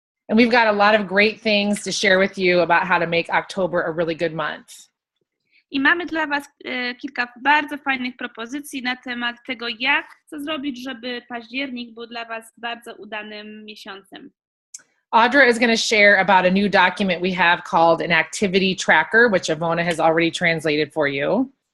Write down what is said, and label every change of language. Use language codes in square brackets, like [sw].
[en] And we've got a lot of great things to share with you about how to make October a really good month. [pl] I mamy dla Was kilka bardzo fajnych propozycji na temat tego, co zrobić, żeby październik był dla Was bardzo udanym miesiącem. [en] Audra is going to share about a new document we have called an activity tracker, which Ivona has already translated for you.